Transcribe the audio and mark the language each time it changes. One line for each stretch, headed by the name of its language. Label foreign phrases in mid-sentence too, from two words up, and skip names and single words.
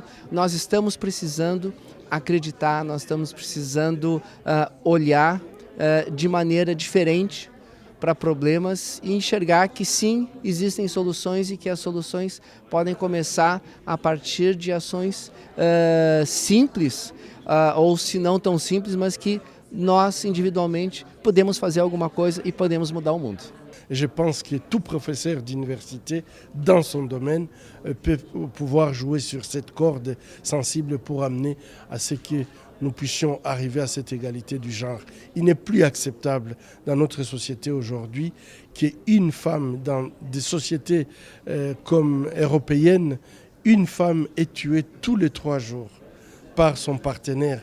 Portuguese: Nós estamos precisando acreditar, nós estamos precisando olhar de maneira diferente para problemas e enxergar que sim, existem soluções e que as soluções podem começar a partir de ações simples, ou se não tão simples, mas que nós individualmente podemos fazer alguma coisa e podemos mudar o mundo.
French: Je pense que tout professeur d'université, dans son domaine, peut pouvoir jouer sur cette corde sensible pour amener à ce que nous puissions arriver à cette égalité du genre. Il n'est plus acceptable dans notre société aujourd'hui qu'une femme, dans des sociétés comme européennes, une femme est tuée tous les 3 jours par son partenaire.